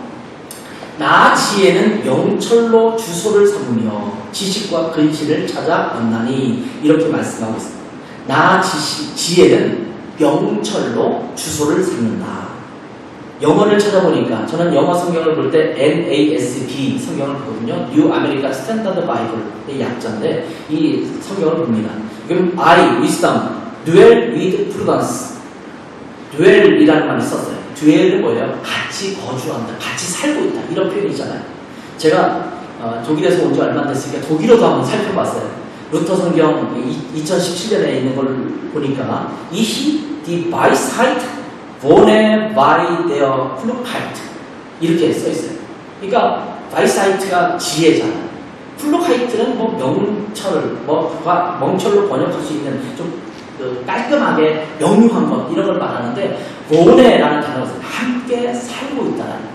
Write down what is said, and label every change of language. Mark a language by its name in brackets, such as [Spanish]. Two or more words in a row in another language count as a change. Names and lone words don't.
[Korean] 나 지혜는 명철로 주소를 삼으며 지식과 근시를 찾아 얻나니 이렇게 말씀하고 있습니다. 나 지혜는 명철로 주소를 삼는다. 영어를 찾아보니까 저는 영어 성경을 볼 때 NASB 성경을 보거든요. New American Standard Bible의 약자인데 이 성경을 봅니다. [English] 그럼 I, wisdom, dwell with prudence. [Korean] dwell이라는 말을 썼어요. dwell은 뭐예요? 같이 거주한다, 같이 살고 있다 이런 표현이잖아요. 제가 독일에서 온 지 얼마 안 됐으니까 독일어도 한번 살펴봤어요. 루터 성경 2017년에 있는 걸 보니까 [German] Ich die Weisheit wohne bei der Klugheit [Korean] 이렇게 써 있어요. 그러니까 Weisheit가 지혜잖아요. Klugheit는 뭐 명철, 멍철로 번역할 수 있는 좀 깔끔하게 명료한 것 이런 걸 말하는데 wohne라는 단어가 함께 살고 있다는.